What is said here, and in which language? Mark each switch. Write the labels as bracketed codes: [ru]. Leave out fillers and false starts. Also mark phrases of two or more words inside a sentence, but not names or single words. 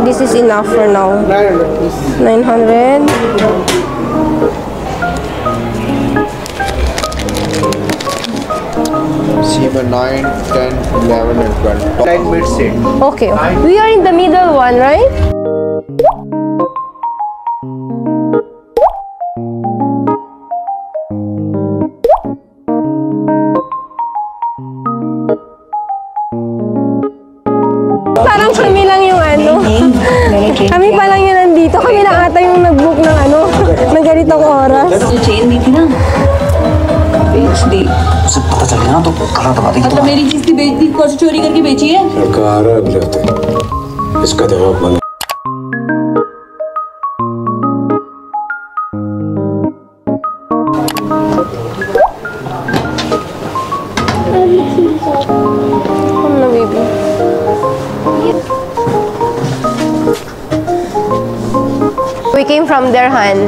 [en] This is enough for now. 900 please. 900. Number 9, 10, 11 and 12. Like mid set. Okay, we are in the middle one, right? [tl] Parang kami lang yung kami pa lang yung nandito. Kami lang ata yung nag-book ng ng ganitong oras. [hi] जो चेन दी थी ना बेच दी उसे पता चल गया ना तो करा दबा देगी मतलब मेरी चीज की बेच दी कौन सी चोरी करके बेची है लड़का आ रहा है अगले हफ्ते इसका दिमाग बंद [en] Come na, baby. We came from there, Han.